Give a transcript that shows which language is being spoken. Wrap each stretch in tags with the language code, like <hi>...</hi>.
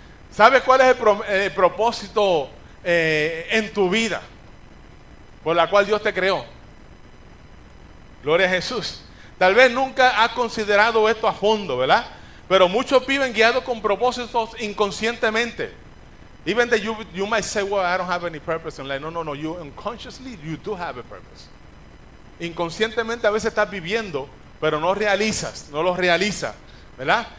<es>¿Sabes cuál es el propósito en tu vida por la cual Dios te creó? Gloria a Jesús. Tal vez nunca has considerado esto a fondo, ¿verdad? Pero muchos viven guiados con propósitos inconscientemente.</es> <en>Even that you might say, well, I don't have any purpose in life. No, you unconsciously, you do have a purpose.</en> <es>Inconscientemente a veces estás viviendo, pero no lo realizas, ¿verdad?</es>